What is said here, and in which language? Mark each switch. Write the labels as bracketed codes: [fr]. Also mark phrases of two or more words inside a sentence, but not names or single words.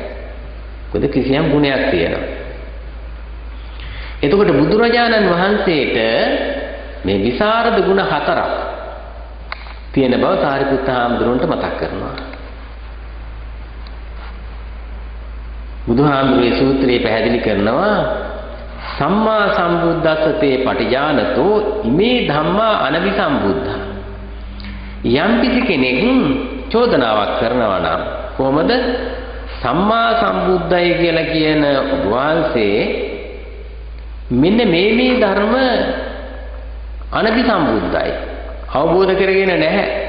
[si] මොකද කිසියම් ගුණයක් තියෙනවා. එතකොට බුදුරජාණන් වහන්සේට මේ විසරද ගුණ 4ක් තියෙන බව සාරිපුත්ත හාමුදුරුවන්ට මතක් කරනවා. බුදුහාමුදුරුවෝ සූත්‍රයේ පැහැදිලි කරනවා [pi] සම්මා සම්බුද්දස්සතේ පටිජානතෝ ඉමේ ධම්මා අනවිසම්බුද්ධා. [si] යම් කිසි කෙනෙක් චෝදනාවක් කරනවා නම් කොහොමද සම්මා සම්බුද්ධයි කියලා කියන වහන්සේ මෙන්න මේ ධර්ම අනවිසම්බුද්ධයි අවබෝධ කරගෙන නැහැ.